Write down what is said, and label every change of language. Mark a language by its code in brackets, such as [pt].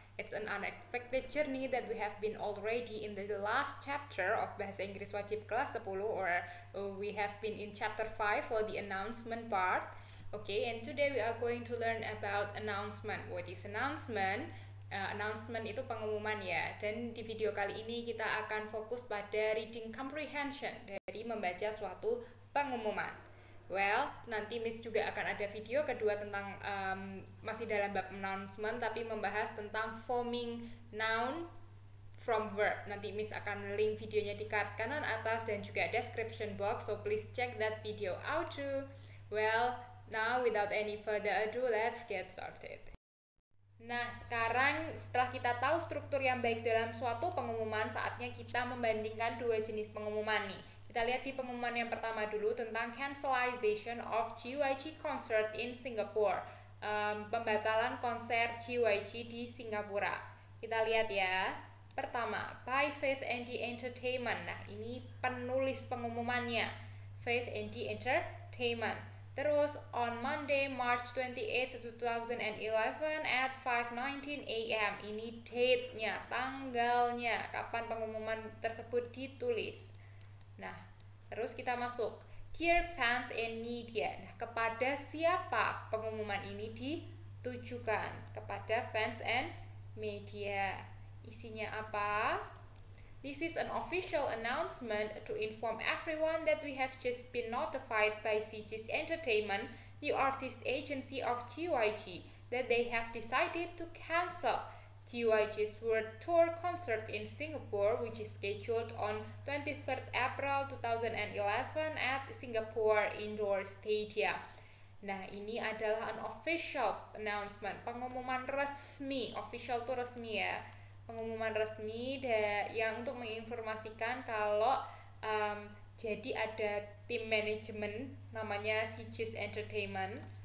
[en] It's an unexpected journey that we have been already in the last chapter of Bahasa Inggris Wajib kelas 10 or we have been in chapter 5 for the announcement part. Okay, and today we are going to learn about announcement. What is announcement? Announcement [id] itu pengumuman ya. Dan di video kali ini kita akan fokus pada reading comprehension dari membaca suatu pengumuman. Well, nanti Miss juga akan ada video kedua tentang masih dalam bab announcement tapi membahas tentang [en] forming noun from verb. [id] Nanti Miss akan link videonya di card kanan atas dan juga description box, [en] so please check that video out too. Well, now without any further ado, let's get started. [id] Nah, sekarang setelah kita tahu struktur yang baik dalam suatu pengumuman, saatnya kita membandingkan dua jenis pengumuman nih. Kita lihat di pengumuman yang pertama dulu tentang [en] cancellation of GYG concert in Singapore. [id] Pembatalan konser GYG di Singapura. Kita lihat ya. [en] Pertama, by Faith and the Entertainment. [id] Nah, ini penulis pengumumannya. [en] Faith and the Entertainment. Terus, on Monday, March 28, 2011 at 5:19 AM. [id] Ini date-nya, tanggalnya, kapan pengumuman tersebut ditulis. Nah, terus kita masuk. [en] Dear fans and media. [id] Nah, kepada siapa pengumuman ini ditujukan? Kepada fans and media. Isinya apa? [en] This is an official announcement to inform everyone that we have just been notified by CG's Entertainment, the artist agency of GYG, that they have decided to cancel GYG's World Tour concert in Singapore, which is scheduled on 23rd April 2011 at Singapore Indoor Stadium. [id] Nah, ini adalah [en] an official announcement, [id] pengumuman resmi. Official itu resmi ya. Pengumuman resmi yang untuk menginformasikan kalau jadi ada tim manajemen namanya CG's Entertainment.